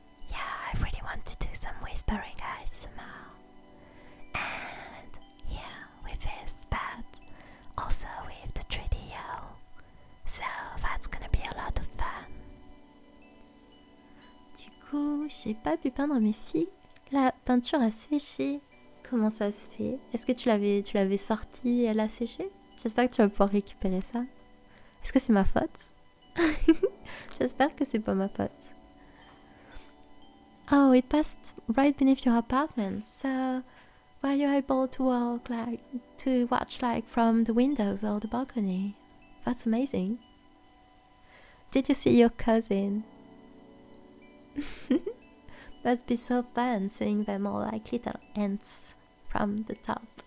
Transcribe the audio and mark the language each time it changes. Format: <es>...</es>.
<en>Yeah, I really want to do some whispering ASMR. And yeah, with this, but also with the 3DO. So that's gonna be a lot of fun.</en> <fr>Du coup, j'ai pas pu peindre mes filles. La peinture a séché. Comment ça se fait? Est-ce que tu l'avais sortie et elle a séché? J'espère que tu vas pouvoir récupérer ça. Est-ce que c'est ma faute? J'espère que c'est pas ma faute.</fr> <en>Oh, it passed right beneath your apartment. So, were you able to watch from the windows or the balcony? That's amazing. Did you see your cousin? Must be so fun seeing them all like little ants from the top.</en>